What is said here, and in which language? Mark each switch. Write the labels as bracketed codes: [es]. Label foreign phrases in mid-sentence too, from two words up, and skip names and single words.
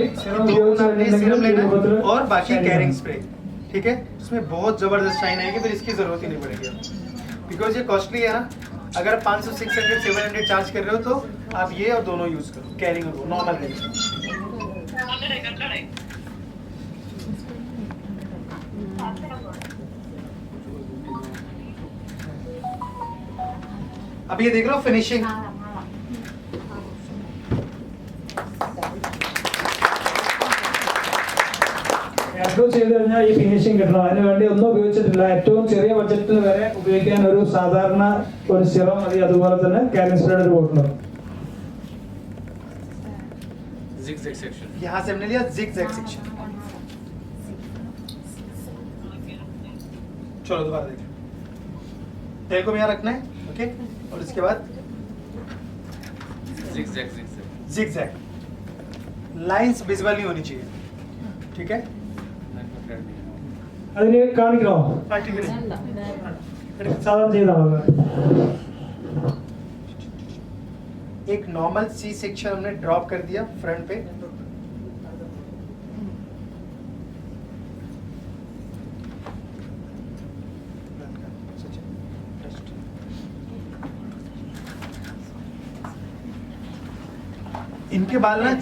[hi] सीरम लेना है और बाकी [en] caring spray [hi] ठीक है इसमें बहुत जबरदस्त शाइन आएगी फिर इसकी जरूरत ही नहीं पड़ेगी बिकॉज ये कॉस्टली है ना अगर 500 600 700 चार्ज कर रहे हो तो आप ये और दोनों यूज करो कैरिंग और [en] normal caring [hi] अब ये देख लो फिनिशिंग [ml] ഏറ്റവും ചെയ്തു കഴിഞ്ഞാൽ ഈ ഫിനിഷിംഗ് കിട്ടണം അതിനുവേണ്ടി ഒന്നും ഉപയോഗിച്ചിട്ടില്ല ഏറ്റവും ചെറിയ ബഡ്ജറ്റിൽ വരെ ഉപയോഗിക്കാൻ ഒരു സാധാരണ ഒരു സിറം മതി അതുപോലെ തന്നെ [en] caring sprayയുടെ [ml] ഒരു ബോട്ടിലും [en] zigzag section [hi] यहाँ से हमने लिया [en] zigzag section [hi] चलो दोबारा देखिए तेल को यहाँ रखना है ओके और इसके बाद zigzag [en] zigzag lines visible [hi] नहीं होनी चाहिए ठीक है [ml] അതിന് കാണിക്കണോ സാധാരണ ചെയ്താൽ മതി [hi] एक नॉर्मल सी सेक्शन हमने ड्रॉप कर दिया फ्रंट पे इनके बाल ना